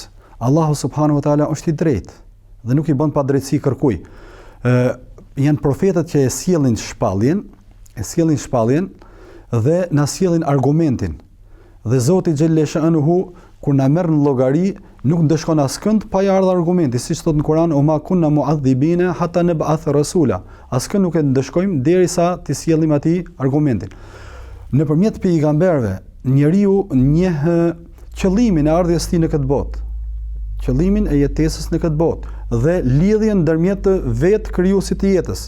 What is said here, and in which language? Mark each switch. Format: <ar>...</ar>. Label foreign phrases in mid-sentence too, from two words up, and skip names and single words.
<sq>Allahu</sq> <ar>سبحانه وتعالى</ar> <sq>është i drejtë dhe nuk i bën pa drejtësi kërkuj. Janë profetët që e sjellin shpalljen dhe na sjellin argumentin. Dhe Zoti xhelleshanuhu kur na merr në llogari nuk ndeshkon askënd pa ja ardhur argumenti, siç thot në Kur'an,</sq> <ar>"وما كنا معذبين حتى نبعث رسولا."</ar> <sq>Askënd nuk e ndeshkojmë derisa të sjellim atij argumentin. Nëpërmjet pejgamberëve, njeriu njeh qëllimin e ardhjes së tij në këtë botë, qëllimin e jetesës në këtë botë dhe lidhjen ndërmjet vetë krijuesit të jetës.</sq>